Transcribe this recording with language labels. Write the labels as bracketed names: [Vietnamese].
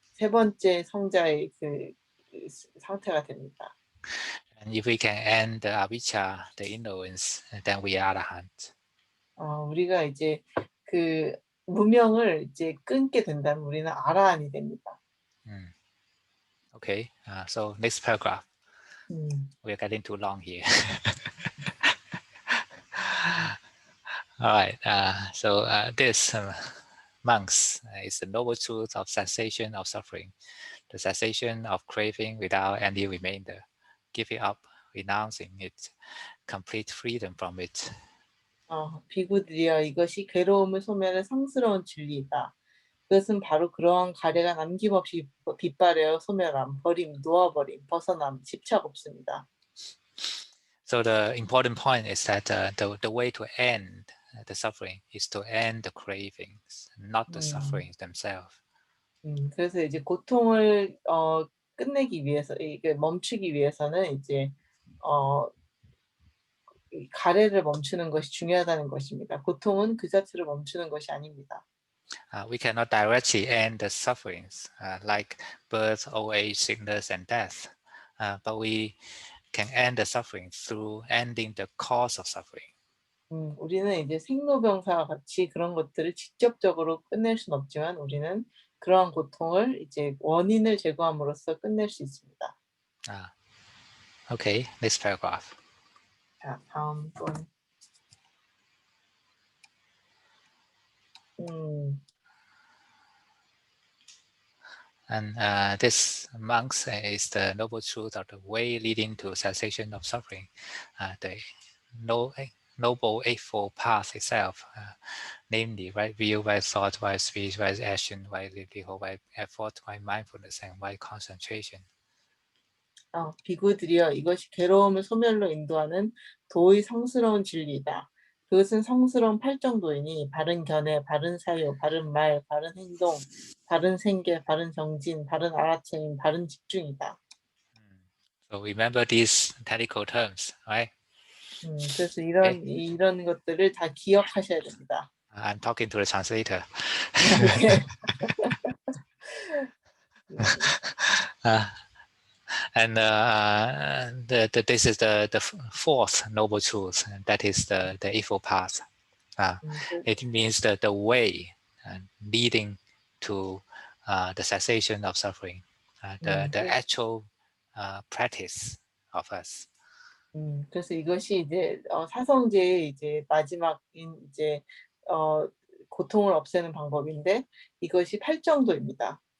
[Korean] 세 번째 성자의 그 상태가 됩니다. [English] And if we can end the avijja, the ignorance, then we are arahant. [Korean] 우리가 이제 그 무명을 이제 끊게 된다면 우리는 아라한이 됩니다. [English] Okay, so next paragraph. We are getting too long here. All right, so this monks is the noble truth of cessation of suffering, the cessation of craving without any remainder, give it up, renouncing it, complete freedom from it. [Korean] 비구들이여 이것이 괴로움을 소멸할 성스러운 진리이다. 그것은 바로 그러한 가래가 남김없이 빗발하여 소멸함, 버림, 놓아버림, 벗어남, 집착 없습니다. [English] So the important point is that the way to end the suffering is to end the cravings, not the sufferings themselves. [Korean] 그래서 이제 고통을 끝내기 위해서 이게 멈추기 위해서는 이제 가래를 멈추는 것이 중요하다는 것입니다. 고통은 그 자체를 멈추는 것이 아닙니다. [English] We cannot directly end the sufferings like birth, old age, sickness, and death, but we can end the suffering through ending the cause of suffering. [Korean] 우리는 이제 생로병사와 같이 그런 것들을 직접적으로 끝낼 수는 없지만 우리는 그러한 고통을 이제 원인을 제거함으로써 끝낼 수 있습니다. [English] Okay, next paragraph. [Korean] 자, 다음 건. [English] And this monks is the noble truth of the way leading to cessation of suffering, the noble eightfold path itself, namely right view, right thought, right speech, right action, right livelihood, right effort, right mindfulness, and right concentration. [Korean] 비구들이여 이것이 괴로움을 소멸로 인도하는 도의 성스러운 진리이다. 그것은 성스러운 팔정도이니 바른 견해, 바른 사유, 바른 말, 바른 행동, 바른 생계, 바른 정진, 바른 알아차림, 바른 집중이다. [English] So remember these technical terms, right? [Korean] 그래서 이런 것들을 다 기억하셔야 됩니다. [English] I'm talking to the translator. And this is the fourth noble truth. That is the eightfold path. It means that the way leading to the cessation of suffering, the actual practice of us. [Korean] 그래서 이것이 이제 사성제의 이제 마지막인 이제 고통을 없애는 방법인데 이것이 8정도입니다.